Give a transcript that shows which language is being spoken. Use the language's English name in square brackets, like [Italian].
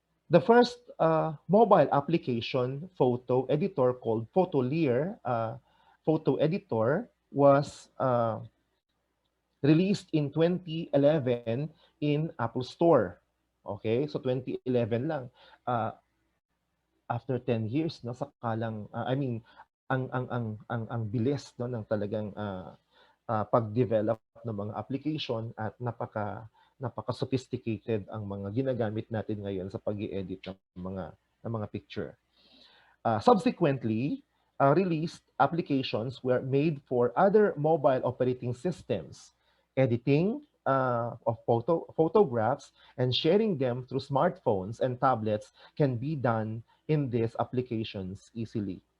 [English] The first mobile application photo editor called Photolier photo editor was released in 2011 in Apple Store. [Filipino] Okay, so 2011 lang. Uh, [English] After 10 years, [Filipino] no, sakalang, I mean, ang bilis, no, ng talagang pag-develop ng mga application at napaka-sophisticated ang mga ginagamit natin ngayon sa pag-i-edit ng mga picture. [English] Subsequently, released applications were made for other mobile operating systems, editing of photographs and sharing them through smartphones and tablets can be done in these applications easily.